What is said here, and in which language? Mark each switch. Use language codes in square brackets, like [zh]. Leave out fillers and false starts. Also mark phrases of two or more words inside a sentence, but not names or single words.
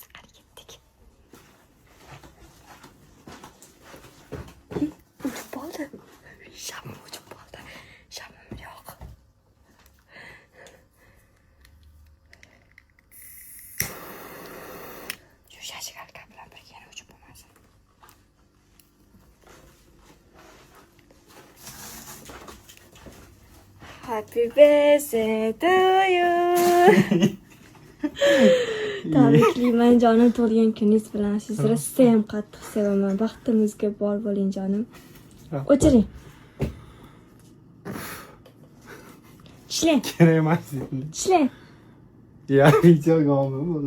[uz] Qani ketdik. Uchib qoldi. Shamim uchib qoldi. Shamim yo'q. Shu shashgalka bilan birga yana uchib bo'lmasin. [en] Happy birthday to you. [uz] Tabriklayman jonim, tug'ilgan kuningiz bilan. Sizni rosa ham qattiq sevaman. Baxtimizga bor bo'ling jonim. O'chiring. Tishlang. Kerak emas. Tishlang. Ya, videoga olma bo'ldi.